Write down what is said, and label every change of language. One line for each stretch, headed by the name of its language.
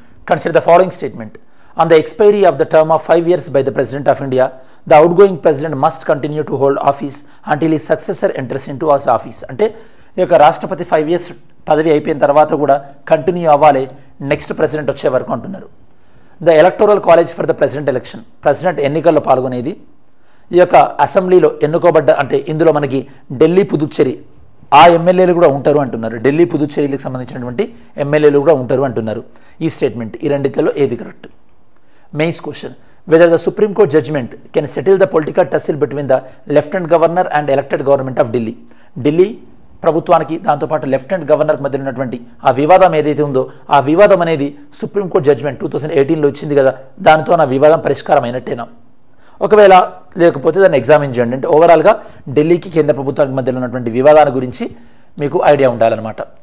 English: Consider the following statement. On the expiry of the term of 5 years by the President of India, the outgoing President must continue to hold office until his successor enters into his office.
Telugu: అంటే ఈ యొక్క రాష్ట్రపతి 5 years పదవి అయిపోయిన తర్వాత కూడా continue అవ్వాలి next president వచ్చే వరకు అంటున్నారు.
English: the electoral college for the president election,
Telugu: president ఎన్నికల్లో పాల్గొనేది ఈ యొక్క అసెంబ్లీలో ఎన్నుకోబడ్డ అంటే ఇందులో మనకి ఢిల్లీ, పుదుచ్చేరి ఆ ఎమ్మెల్యేలు కూడా ఉంటారు అంటున్నారు. ఢిల్లీ, పుదుచ్చేరికి సంబంధించినటువంటి ఎమ్మెల్యేలు కూడా ఉంటారు అంటున్నారు. ఈ స్టేట్మెంట్ ఈ రెండిట్లో ఏది correct? Mains question.
English: whether the Supreme Court judgment can settle the political tussle between the Lieutenant Governor and elected government of Delhi.
Telugu: Delhi ప్రభుత్వానికి దాంతోపాటు లెఫ్టినెంట్ గవర్నర్కి మధ్య ఉన్నటువంటి ఆ వివాదం ఏదైతే ఉందో ఆ వివాదం అనేది సుప్రీంకోర్టు జడ్జ్మెంట్ 2018లో ఇచ్చింది కదా, దానితో నా వివాదం పరిష్కారం అయినట్టేనా? ఒకవేళ లేకపోతే దాన్ని ఎగ్జామిన్ చేయండి. అంటే ఓవరాల్గా ఢిల్లీకి కేంద్ర ప్రభుత్వానికి మధ్యలో ఉన్నటువంటి వివాదాల గురించి మీకు ఐడియా ఉండాలన్నమాట.